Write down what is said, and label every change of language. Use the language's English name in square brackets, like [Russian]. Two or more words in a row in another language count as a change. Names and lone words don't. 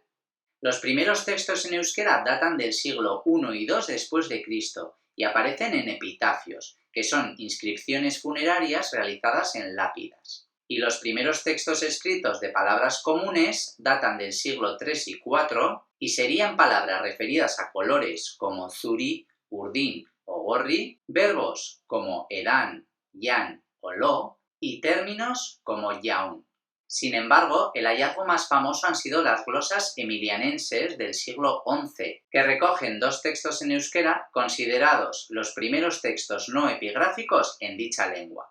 [Spanish] Los primeros textos en euskera datan del siglo I y II después de Cristo y aparecen en epitafios, que son inscripciones funerarias realizadas en lápidas. Y los primeros textos escritos de palabras comunes datan del siglo III y IV y serían palabras referidas a colores como zuri, urdin o gorri, verbos como edan, yan o lo y términos como jaun. Sin embargo, el hallazgo más famoso han sido las glosas emilianenses del siglo XI, que recogen 2 textos en euskera considerados los primeros textos no epigráficos en dicha lengua.